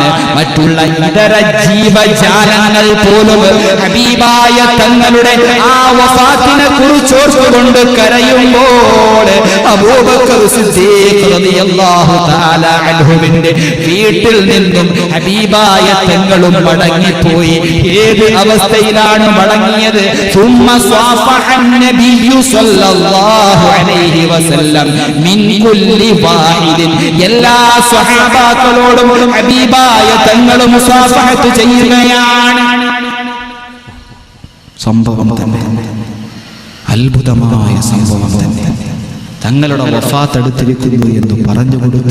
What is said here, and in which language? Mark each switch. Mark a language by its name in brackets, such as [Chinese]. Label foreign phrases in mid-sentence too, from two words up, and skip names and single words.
[Malayalam] മറ്റുള്ള ഇതര ജീവജാലങ്ങൾ പോലും ഹബീബായ തങ്ങളുടെ ആ വഫാത്തിനെ കുറിച്ച് ഓർത്തുകൊണ്ട് കരയുമ്പോൾ അബൂബക്കർ സിദ്ദീഖ് [Arabic] رضي الله تعالى [Malayalam] അൻഹുവിന്റെ വീട്ടിൽ നിന്നും ഹബീബായ തങ്ങളും മടങ്ങിപ്പോയി. ഏത് അവസ്ഥയിലാണ് മടങ്ങിയത്? [Arabic] ثم صافح النبي صلى الله عليه وسلم من كل واحد, [Malayalam] എല്ലാ സ്വഹാബാക്കളോടും ഹബീബായ തങ്ങൾ മുസാഫഹത്ത് ചെയ്യുകയാണ്. സംഭവം തന്നെ അത്ഭുതമായ സംഭവം തന്നെ. തങ്ങളുടെ വഫാത്ത് അടുത്തിരിക്കുന്നു എന്ന് പറഞ്ഞു കൊടുത്തു.